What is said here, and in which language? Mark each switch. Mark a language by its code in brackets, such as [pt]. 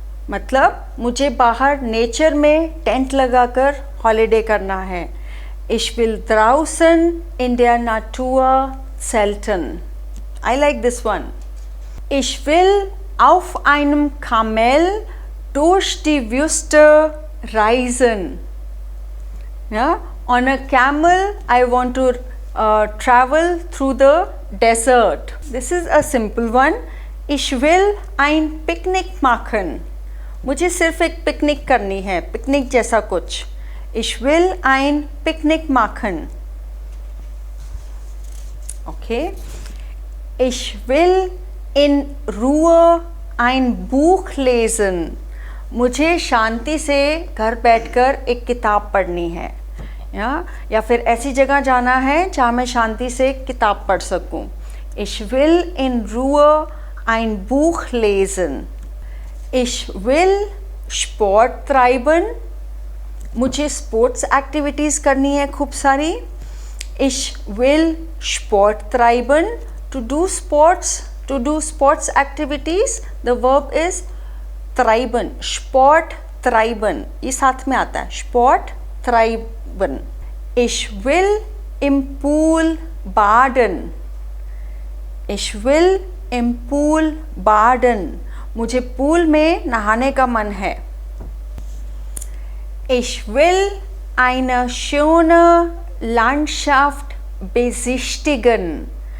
[hi] मतलब मुझे बाहर नेचर में टेंट लगाकर हॉलिडे करना है. [de] Ich will draußen in der Natur zelten. [en] I like this one. [de] Ich will auf einem Kamel durch die Wüste reisen. [en] Yeah? On a camel I want to travel through the desert. This is a simple one. [de] Ich will ein Picknick machen. [hi] मुझे सिर्फ एक picnic करनी है. Picnic जैसा कुछ. [de] Ich will ein Picknick machen. Okay. Ich will in Ruhe ein Buch lesen. [hi] मुझे शांति से घर बैठकर एक किताब पढ़नी है. या फिर ऐसी जगह जाना है जहाँ मैं शांति से किताब पढ़ सकूँ. [de] Ich will in Ruhe ein Buch lesen. Ich will Sport treiben. [hi] मुझे स्पोर्ट्स एक्टिविटीज़ करनी है खूब सारी. [de] Ich will Sport treiben. [en] To do sports activities. The verb is treiben. Sport treiben. [hi] ये साथ में आता है. [de] Sport treiben. Ich will im Pool baden. Ich will im Pool baden. [hi] मुझे पूल में नहाने का मन है. [de] Ich will eine schöne Landschaft besichtigen.